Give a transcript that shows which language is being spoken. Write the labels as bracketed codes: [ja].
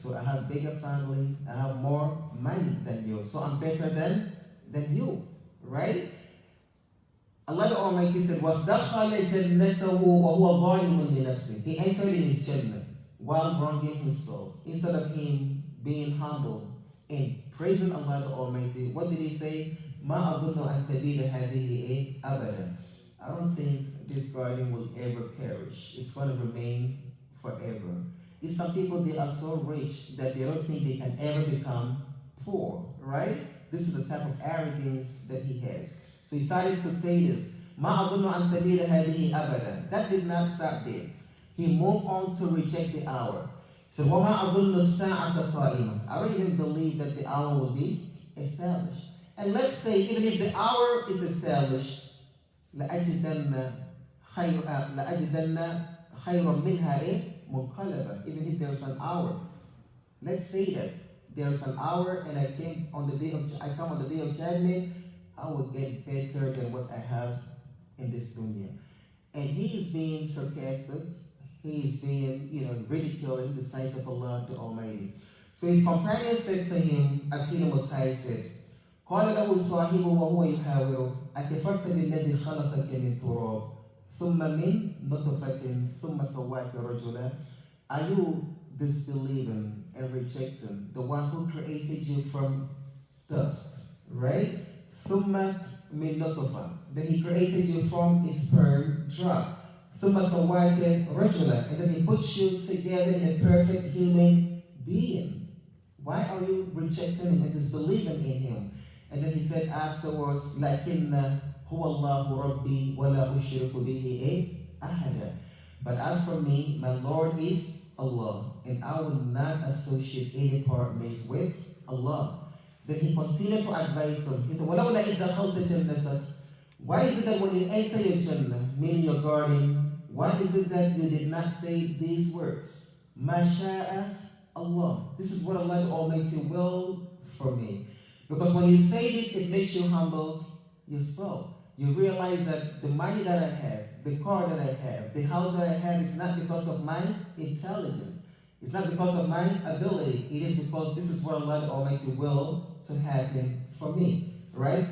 [en] So I have bigger family, I have more money than you. So I'm better than you, right? Allah the Almighty said, [ar] وَدَخَلَ جَنَّتَهُ وَهُوَ ظَالِمٌ لِنَفْسِهِ. [en] He entered in his Jannah while wronging himself. Instead of him being humble and praising Allah the Almighty, what did he say? [ar] مَا أَظُنُّ أَن تَبِيدَ هَذِهِ أَبَدًا. [en] I don't think this garden will ever perish. It's going to remain forever. It's some people, they are so rich that they don't think they can ever become poor, right? This is the type of arrogance that he has. So he started to say this, [ar] مَا أَظُنُّ أَن تَبِيدَ هَذِهِ أَبَدًا. [en] That did not stop there. He moved on to reject the hour. He said, [ar] وَمَا أَظُنُّ السَّاعَةَ قَائِمًا. [en] I don't even believe that the hour will be established. And let's say, even if the hour is established, [ar] لَأَجِدَنَّ خَيْرًا مِنْهَا مُنْقَلَبًا. [en] Even if there's an hour. Let's say that there's an hour and I come on the day of judgment, I will get better than what I have in this dunya. And he is being sarcastic, he is being, ridiculing the signs of Allah the Almighty. So his companion said to him, as he the Most High said, [ar] قال له صاحبه وهو يحاوره أكفرت بالذي خلقك من تراب ثم من نطفة ثم سواك رجلا. [en] Are you disbelieving and rejecting the one who created you from dust, right? [ar] ثم من نطفة. [en] Then he created you from a sperm drop. [ar] ثم سواك رجلا. [en] And then he puts you together in a perfect human being. Why are you rejecting him and disbelieving in him? And then he said afterwards, [ar] لكن هو الله ربي ولا أشرك به أحدا. [en] But as for me, my Lord is Allah, and I will not associate any partners with Allah. Then he continued to advise him. He said, [ar] وَلَوْلَا إِذْ دَخَلْتَ جَنَّتَكَ. [en] Why is it that when you enter your Jannah, meaning your garden, why is it that you did not say these words? [ar] مَا شَاءَ Allah. [en] This is what Allah the Almighty willed for me. Because when you say this, it makes you humble your soul. You realize that the money that I have, the car that I have, the house that I have is not because of my intelligence. It's not because of my ability. It is because this is what Allah the Almighty will to happen for me, right?